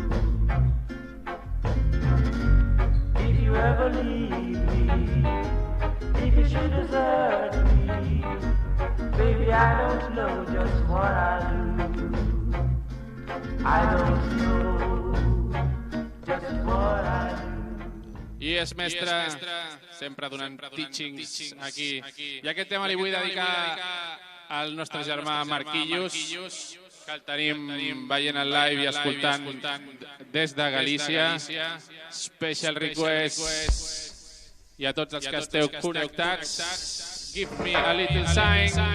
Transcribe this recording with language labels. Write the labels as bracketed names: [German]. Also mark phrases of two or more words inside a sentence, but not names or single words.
[English] If you ever leave me, if you should desert me, baby, I don't know just what I do. I don't know just what I do. [Catalan] I és mestre, sempre donant teachings aquí. I aquest tema li vull dedicar al nostre germà Marquillos, que el tenim veient el live i escoltant des de Galícia. [English] Special request. [Catalan] I a tots els que esteu connectats, [English] give me a little sign.